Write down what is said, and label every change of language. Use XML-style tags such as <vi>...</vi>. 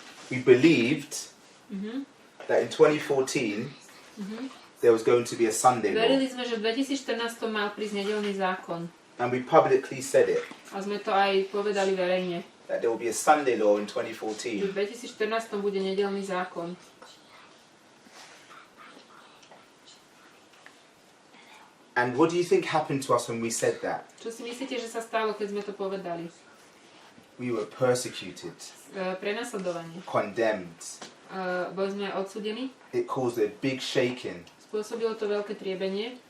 <en>We believed that in 2014 there was going to be a Sunday law,</en> <sk>Verili sme, že v 2014 mal prísť nedeľný zákon.</sk> <en>and we publicly said it,</en> <sk>A sme to aj povedali verejne.</sk> <en>that there will be a Sunday law in</en> <sk>Že</sk> <en>2014.</en> <sk>v 2014 bude nedeľný zákon.</sk> <en>And what do you think happened to us when we said that?</en> <sk>Čo si myslíte, že sa stalo, keď sme to povedali?</sk> <en>We were persecuted,</en> <sk>Prenasledovanie.</sk> <en>condemned.</en> <sk>Boli sme odsúdení.</sk> <en>It caused a big shaking.</en> <sk>Spôsobilo to veľké triebenie.</sk>